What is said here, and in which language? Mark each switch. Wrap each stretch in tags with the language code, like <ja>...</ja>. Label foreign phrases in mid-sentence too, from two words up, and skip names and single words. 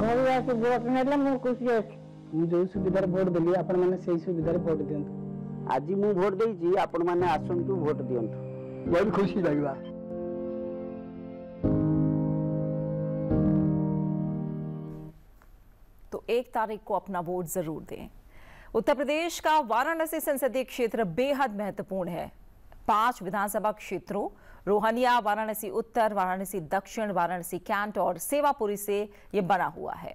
<or>ଆସି ଭୋଟ ନେଲେ ମୁଁ ଖୁସି ଅଛି। ମୁଁ ଯେଉଁ ସୁବିଧାରେ ଭୋଟ ଦେଲି ଆପଣମାନେ ସେଇ ସୁବିଧାରେ ଭୋଟ ଦିଅନ୍ତୁ। ଆଜି ମୁଁ ଭୋଟ ଦେଇଛି, ଆପଣମାନେ ଆସନ୍ତୁ ଭୋଟ ଦିଅନ୍ତୁ। ବହୁତ ଖୁସି ଲାଗିଲା।</or> <hi>तो 1 तारीख को अपना वोट जरूर दें। उत्तर प्रदेश का वाराणसी संसदीय क्षेत्र बेहद महत्वपूर्ण है। 5 विधानसभा क्षेत्रों रोहनिया, वाराणसी उत्तर, वाराणसी दक्षिण, वाराणसी कैंट और सेवापुरी से यह बना हुआ है।</hi>